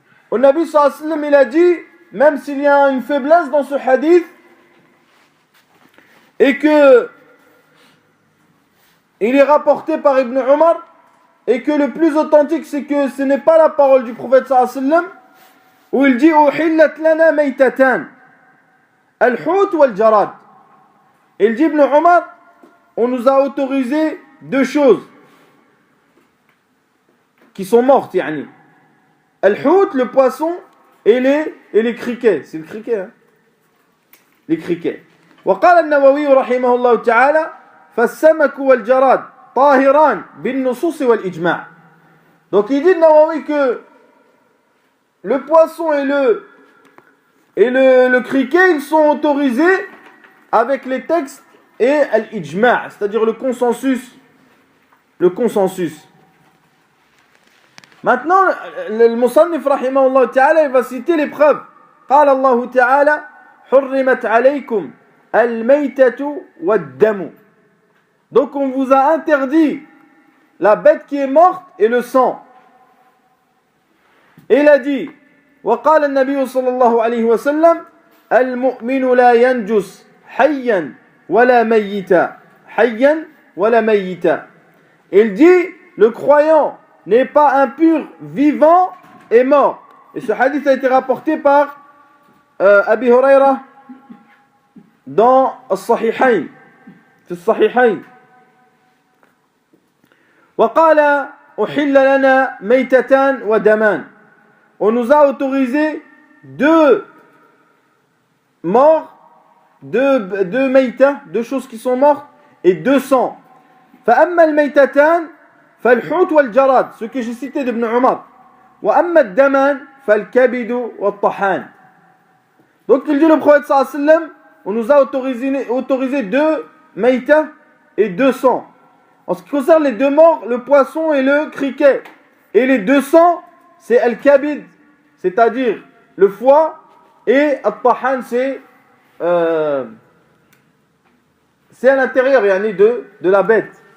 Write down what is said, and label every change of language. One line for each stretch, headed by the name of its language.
French: Au Nabi sallallahu alayhi wa sallam, il a dit, même s'il y a une faiblesse dans ce hadith, et que il est rapporté par Ibn Omar, et que le plus authentique c'est que ce n'est pas la parole du prophète sallallahu alayhi wa sallam, où il dit
Arabic: uhillat lana maytatan al-hut wal-jarad.
French: Il dit Ibn Omar, on nous a autorisé deux choses qui sont mortes, yani. Al-hut, le poisson, et les criquets. C'est le criquet, hein? Les criquets.
Arabic: وقال النووي رحمه الله تعالى فالسمك والجراد طاهران بالنصوص والإجماع.
French: Donc il dit Nawawi que le poisson et le criquet, ils sont autorisés avec les textes et l'ijma', c'est-à-dire le consensus. Le consensus. Maintenant, le Musannif rahimahullah ta'ala, il va citer les preuves.
Arabic: قال الله تعالى حرمت عليكم الميتة والدم.
French: Donc on vous a interdit la bête qui est morte et le sang. Et il a dit
Arabic: وقال النبي صلى الله عليه وسلم المؤمن لا ينجس حيا ولا ميتا حيا ولا ميتا.
French: Il dit le croyant n'est pas impur vivant et mort. Et ce hadith a été rapporté par Abi Huraira dans
Arabic: الصحيحين في الصحيحين. وقال أحل لنا ميتتان ودمان.
French: On nous a autorisé deux morts, deux mayta, deux choses qui sont mortes, et deux sangs.
Arabic: فأما الميتتان فالحوت والجراد,
French: ce que j'ai cité d'Ibn Omar.
Arabic: وأما الدمان فالكبد والطحان.
French: Donc il dit le prophète sallallahu alayhi wa sallam, on nous a autorisé deux mayta et deux sangs. En ce qui concerne les deux morts, le poisson et le criquet. Et les deux sangs, c'est al-kabid, c'est-à-dire le foie, et al-tahan, c'est à l'intérieur, yani de la bête.